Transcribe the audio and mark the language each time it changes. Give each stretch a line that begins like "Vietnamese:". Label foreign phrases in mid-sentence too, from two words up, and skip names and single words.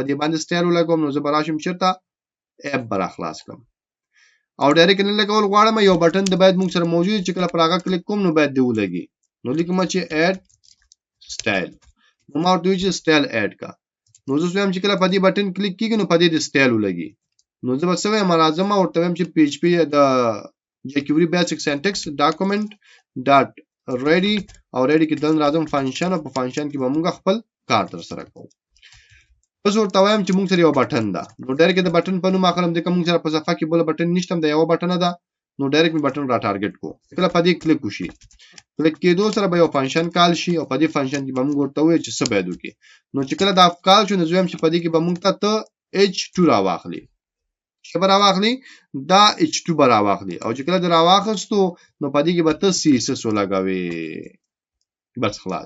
Pashto: دې باندې سټایل ولګوم نو زه به راشم چیرته اپ به راخلاص کړم او ډایرکټ نه لګول غواړم یو بټن د باید موږ سره موجود چې کله پر هغه کلیک کوم نو باید دی ولګي نو لیکم چې
English: add style
Pashto: نو ما ورته چې
English: style add
Pashto: کا نو زه وایم چې کله په دې بټن کلیک کیږي نو په دې د سټایل ولګي نو زه به څه وایم راځم او ورته وایم چې PHP د
English: jQuery basic syntax document dot ready
Pashto: او ready کې دن راځم فنکشن او په فنکشن کې به موږ خپل کار تر سره کوو. اوس ورته وایم چې موږ سره یو بټن ده نو ډایرکټ د بټن په نوم اخلم ځکه موږ سره په صفحه کې بل بټن نشته د یو بټن ده نو ډایرکټ می بټن را ټارګټ کو کله په دې کلیک وشي کلیک کېدو سره به یو
English: function call
Pashto: شي او په دې فنکشن کې به موږ ورته وایو چې څه باید وکړي نو چې کله دا کال شو نو زه وایم چې په دې کې به موږ ته H2 راواخلي چې به راواخلي دا H2 به راواخلي او چې کله دا راواخستو نو په دې کې به ته CSS ولګوي بس خلاص.